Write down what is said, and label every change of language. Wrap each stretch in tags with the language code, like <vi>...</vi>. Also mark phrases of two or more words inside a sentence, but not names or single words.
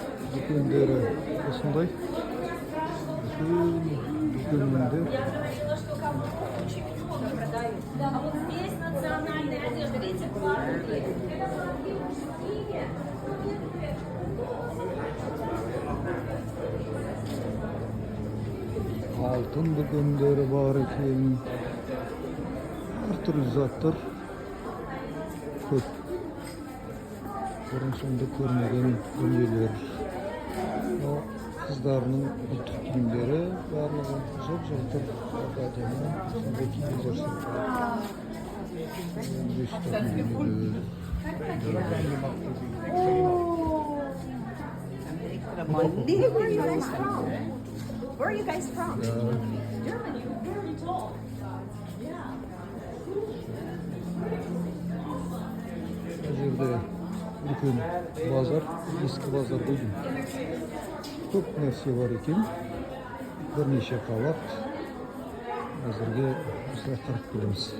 <kk>Dükkandары осындай. Дүкенінде</kk> <ru>Да, а вот здесь национальная одежда, видите, платье.</ru> <kk>алтын дүкендері бар екен. Әртүрлі заттар көп. Бұрын-соңды көрмеген дүниелер. Қыздарының ұлттық киімдері барлығы жап-жалтыр, әдемі, сондай киімдер сатылады.</kk> <en>Where are you guys from? Where are you guys from? Germany. Very tall. Yeah.</en> <kk>Bu жерде үлкен базар, ескі базар қойдым. Көп нәрсе бар екен. Бірнеше қабат. Әзірге осылай қарап келеміз.</kk>